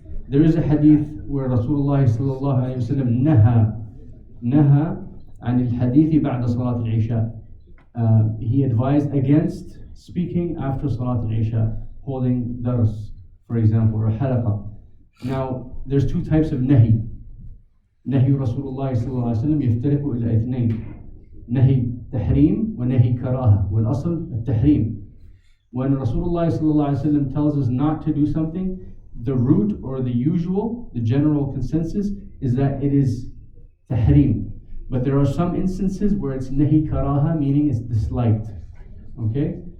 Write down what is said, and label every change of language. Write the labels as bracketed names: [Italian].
[English] There is a hadith where Rasulullah sallallahu alayhi wa sallam naha [Arabic] عن الحديث بعد صلاة العشاء. [English] He advised against speaking after Salat al-Isha, holding dars, for example, or halaqa. Now, there's two types of nahi. [Arabic] نهي رسول الله صلى الله عليه وسلم يفترق إلى اثنين. نهي تحريم ونهي كراهة. والأصل التحريم. [English] When Rasulullah صلى الله عليه وسلم tells us not to do something, the root or the usual, the general consensus is that it is tahrim. But there are some instances where it's nahi karaha, meaning it's disliked. Okay?